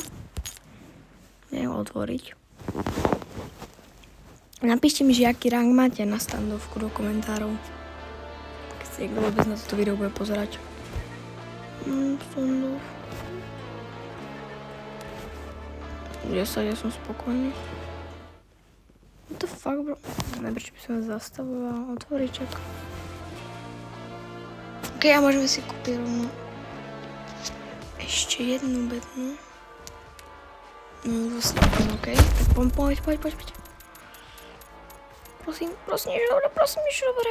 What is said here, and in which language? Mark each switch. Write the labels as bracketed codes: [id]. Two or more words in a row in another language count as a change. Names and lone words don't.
[sk] Idem otvoriť. Napíšte mi, že aký rank máte na standovku do komentárov. Keď si niekto vôbec na toto video bude pozerať. Standoff. 10, ja som spokojný. [en] What the fuck, bro? [sk] Neviem, či by som zastavoval otvoriček. Ok, a môžeme si kúpiť rovno ešte jednu bednu. No, ok. Tak poď. Prosím, niečo dobré.